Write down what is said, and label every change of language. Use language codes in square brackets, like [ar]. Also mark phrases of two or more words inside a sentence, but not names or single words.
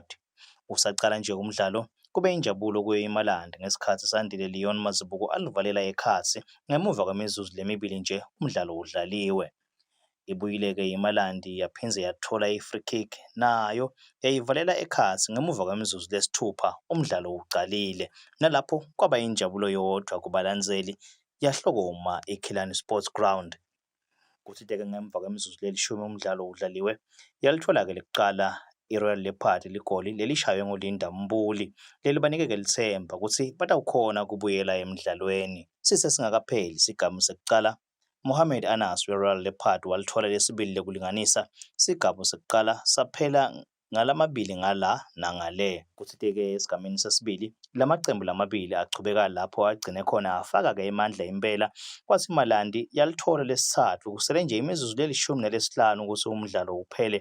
[ss] Usaqala nje umdlalo kube injabulo kuyimalandi ngesikhathi sandile Leon Mazibuko alivalela ekhathi ngemuva kwemizuzu lemibili nje umdlalo udlaliwe. Ibuyileke imalandi yaphinze yathola i-free kick nayo yayivalela ekhathi ngemuva kwemizuzu lesithupha umdlalo uqalile, nalapho kwaba injabulo yodwa kubalandzeli yahlokoma eKhilani Sports Ground. Kuthi-ke ngemva kwemizuzu lelishumi umdlalo udlaliwe yalithola-ke lekuqala iRoyal Leopard ligoli lelishaywe nguLinda Mbuli lelibanike-ke lithemba ukuthi batawukhona kubuyela emidlalweni. Sisesingakapheli isigamu sekuqala Mohamed Anas we-Royal Leopard walithola lesibili lekulinganisa, sigaba sekuqala saphela ngalamabili ngala nangale. Kuthi-ke esigameni sesibili lamaqembu lamabili achubeka lapho agcine khona afaka-ke emandla impela, kwathi imalandi yalithola lesithathu kusele nje imizuzu lelishumi nelesihlanu ukuthi umdlalo uphele.